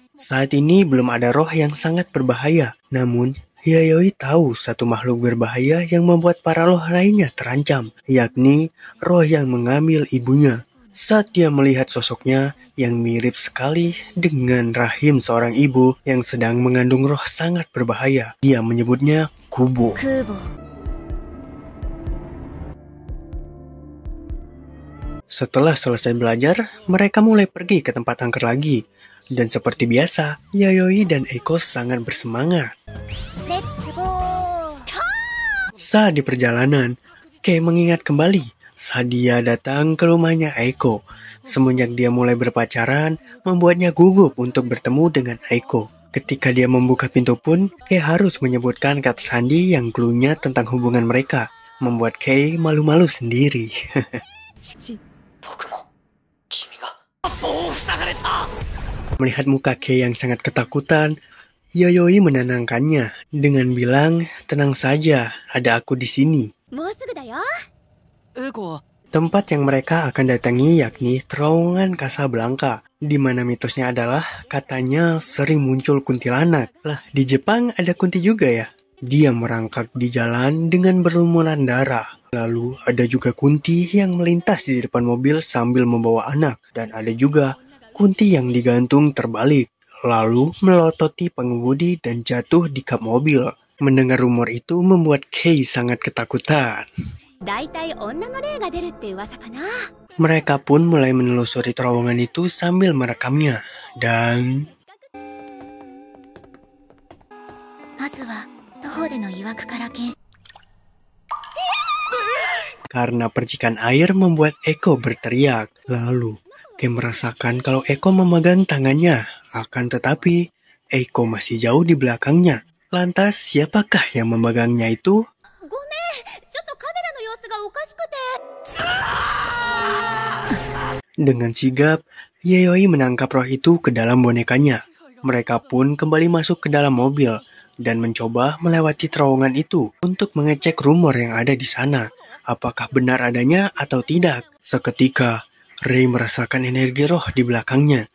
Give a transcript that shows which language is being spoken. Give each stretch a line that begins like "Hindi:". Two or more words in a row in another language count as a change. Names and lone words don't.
Indonesian: Saat ini belum ada roh yang sangat berbahaya. Namun, Yayoi tahu satu makhluk berbahaya yang membuat para roh lainnya terancam, yakni roh yang mengambil ibunya. Saat dia melihat sosoknya yang mirip sekali dengan rahim seorang ibu yang sedang mengandung roh sangat berbahaya, dia menyebutnya Kubo.
Japanese: 空母。
Indonesian: Setelah selesai belajar, mereka mulai pergi ke tempat angker lagi. Dan seperti biasa, Yayoi dan Eiko sangat bersemangat.
English: let's go.
Indonesian: Saat di perjalanan, Kei mengingat kembali saat dia datang ke rumahnya Eiko. Semenjak dia mulai berpacaran, membuatnya gugup untuk bertemu dengan Eiko. Ketika dia membuka pintu pun, Kei harus menyebutkan kata sandi yang cluenya tentang hubungan mereka, membuat Kei malu-malu sendiri.
Japanese: 僕も君が棒を塞がれた。
Indonesian: Melihat muka Kei yang sangat ketakutan, Yayoi menenangkannya dengan bilang, "Tenang saja, ada aku di sini."
Japanese: もうすぐだよ。エコは
Indonesian: Tempat yang mereka akan datangi yakni terowongan Casablanca, di mana mitosnya adalah katanya sering muncul kuntilanak. Lah, di Jepang ada kunti juga ya? Dia merangkak di jalan dengan berlumuran darah. Lalu ada juga kunti yang melintas di depan mobil sambil membawa anak. Dan ada juga kunti yang digantung terbalik, lalu melototi pengemudi dan jatuh di kap mobil. Mendengar rumor itu membuat Kei sangat ketakutan.
Japanese: だいたい女の霊が出るって噂かな。
Indonesian: Mereka pun mulai menelusuri terowongan itu sambil merekamnya. Dan
Japanese: まずは徒歩での曰くから検証。
Indonesian: karena percikan air membuat Eiko berteriak. Lalu Kei merasakan kalau Eiko memegang tangannya. Akan tetapi Eiko masih jauh di belakangnya. Lantas siapakah yang memegangnya itu?
Japanese: ごめん、ちょっとカメラの様子がおかしくて。
Indonesian: Dengan sigap, Yayoi menangkap roh itu ke dalam bonekanya. Mereka pun kembali masuk ke dalam mobil dan mencoba melewati terowongan itu untuk mengecek rumor yang ada di sana. Apakah benar adanya atau tidak? Seketika, Rei merasakan energi roh di belakangnya.